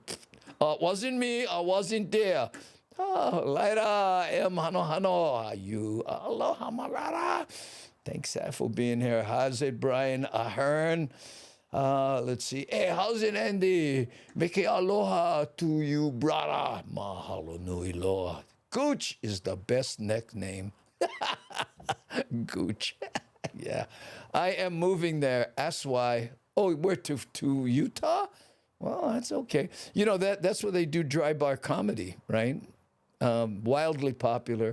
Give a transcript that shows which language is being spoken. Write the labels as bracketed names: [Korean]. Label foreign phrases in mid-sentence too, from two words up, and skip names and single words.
[English] Wasn't me. I wasn't there. Laira, hano, you. Aloha, marara. Thanks for being here. How's it, Brian Ahern? Let's see. Hey, how's it, Andy? [Hawaiian] Meke aloha [English] to you, brother. [Hawaiian] Mahalo nui loa. [English] Gooch is the best nickname. Gooch. Yeah. I am moving there. That's why. Oh, where to Utah? Well, that's okay. You know, that's where they do dry bar comedy, right? Wildly popular.